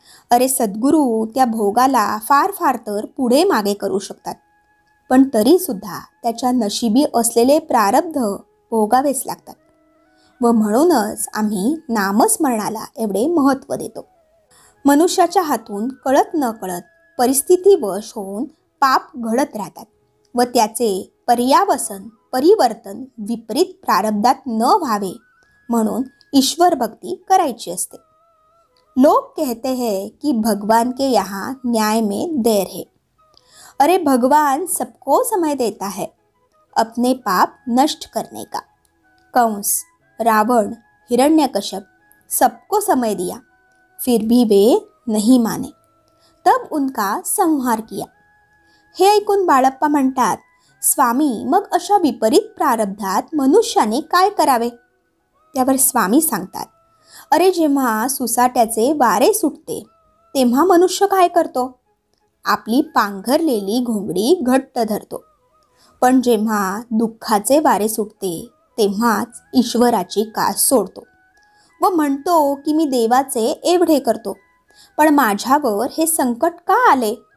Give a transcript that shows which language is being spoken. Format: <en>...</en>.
<mr>अरे सद्गुरू त्या भोगाला फार फार तर पुढे मागे करू शकतात, पण तरी सुद्धा त्याच्या नशिबी असलेले प्रारब्ध भोगावेच लागतात व म्हणूनच आम्ही नामस्मरणाला एवढे महत्त्व देतो. मनुष्याच्या हातून कळत न कळत परिस्थितीवश होऊन पाप घडत राहतात व त्याचे परिवर्तन विपरीत प्रारब्धात न व्हावे म्हणून ईश्वर भक्ती करायची असते.</mr> <hi>लोग कहते हैं कि भगवान के यहाँ न्याय में देर है. अरे भगवान सबको समय देता है अपने पाप नष्ट करने का. कंस, रावण, हिरण्यकश्यप सबको समय दिया, फिर भी वे नहीं माने, तब उनका संहार किया.</hi> <mr>हे ऐकून बाळप्पा म्हणतात, स्वामी मग अशा विपरीत प्रारब्धात मनुष्याने काय करावे? त्यावर स्वामी सांगतात, अरे जेव्हा सुसाट्याचे वारे सुटते तेव्हा मनुष्य काय करतो? आपली पांघरलेली घोंगडी घट्ट धरतो. पण जेव्हा दुःखाचे वारे सुटते तेव्हाच ईश्वराची कास सोडतो व म्हणतो की मी देवाचे एवढे करतो, पण माझ्यावर हे संकट का आले?</mr>